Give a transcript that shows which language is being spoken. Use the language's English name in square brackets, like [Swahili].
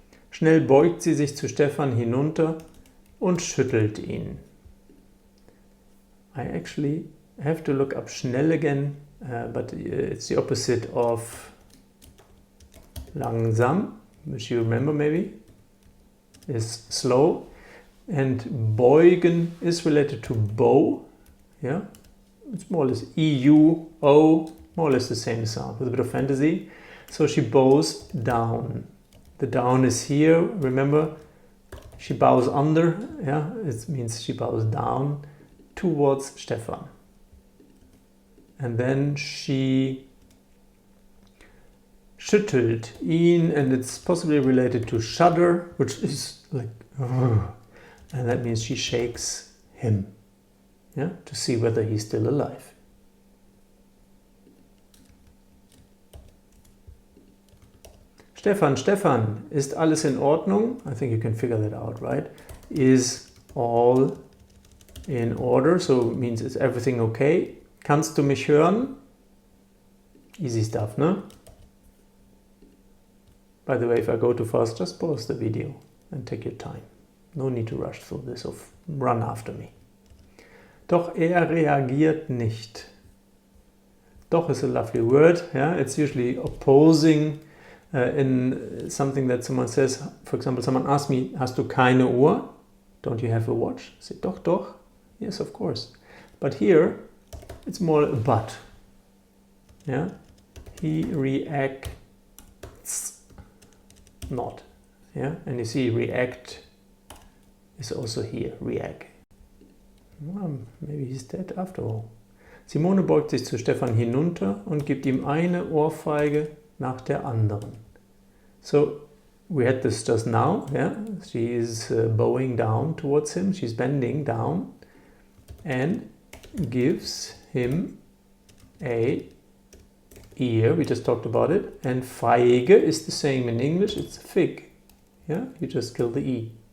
[German] Schnell beugt sie sich zu Stefan hinunter und schüttelt ihn. [English] I actually have to look up schnell again, but it's the opposite of langsam, which you remember maybe, is slow. And beugen is related to bow. Yeah, it's more or less E-U-O, more or less the same sound with a bit of fantasy. So she bows down. The down is here, remember, she bows under, yeah, it means she bows down towards Stefan. And then she schüttelt ihn, and it's possibly related to shudder, which is like, and that means she shakes him, yeah, to see whether he's still alive. [German] Stefan, Stefan, ist alles in Ordnung? [English] I think you can figure that out, right? Is all in order, so it means is everything okay? [German] Kannst du mich hören? [English] Easy stuff, [German] ne? [English] By the way, if I go too fast, just pause the video and take your time. No need to rush through this or run after me. [German] Doch reagiert nicht. [English] Doch is a lovely word, yeah? It's usually opposing in something that someone says. For example, someone asks me, [German] hast du keine Uhr? [English] Don't you have a watch? I say, doch, doch. Yes, of course. But here, it's more a but. Yeah? He reacts not. Yeah? And you see react is also here, react. Well, maybe he's dead after all. [German] Simone beugt sich zu Stefan hinunter und gibt ihm eine Ohrfeige nach der anderen. [English] So we had this just now, yeah? She is bowing down towards him, she's bending down and gives him a ear, we just talked about it, and Feige is the same in English, it's a fig, yeah? You just kill the E.